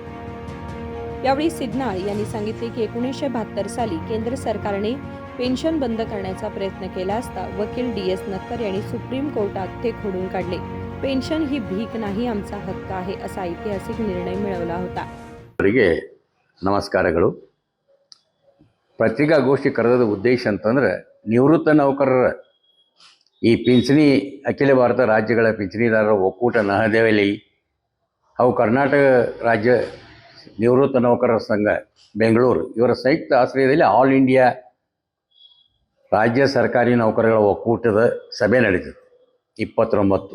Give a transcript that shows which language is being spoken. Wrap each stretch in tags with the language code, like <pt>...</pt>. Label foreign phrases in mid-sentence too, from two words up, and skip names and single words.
<mr>यावेळी सिद्धनाड यांनी सांगितले की 1972 साली केंद्र सरकारने पेन्शन बंद करण्याचा प्रयत्न केला असता वकील DS नक्कर यांनी सुप्रीम कोर्टात ते खोडून काढले. पेन्शन ही भीक नाही, आमचा हक्क आहे असा ऐतिहासिक निर्णय मिळवला होता.</mr> <kn>ನಮಸ್ಕಾರಗಳು. ಪತ್ರಿಕಾಗೋಷ್ಠಿ ಕರೆದ ಉದ್ದೇಶ ಅಂತಂದ್ರೆ ನಿವೃತ್ತ ನೌಕರರ ಈ ಪಿಂಚಣಿ ಅಖಿಲ ಭಾರತ ರಾಜ್ಯಗಳ ಪಿಂಚಣಿದಾರರ ಒಕ್ಕೂಟ ನವದೆಹಲಿ ಹಾಗೂ ಕರ್ನಾಟಕ ರಾಜ್ಯ ನಿವೃತ್ತ ನೌಕರರ ಸಂಘ ಬೆಂಗಳೂರು ಇವರ ಸಂಯುಕ್ತ ಆಶ್ರಯದಲ್ಲಿ ಆಲ್ ಇಂಡಿಯಾ ರಾಜ್ಯ ಸರ್ಕಾರಿ ನೌಕರರ ಒಕ್ಕೂಟದ ಸಭೆ ನಡೀತದೆ 29.</kn>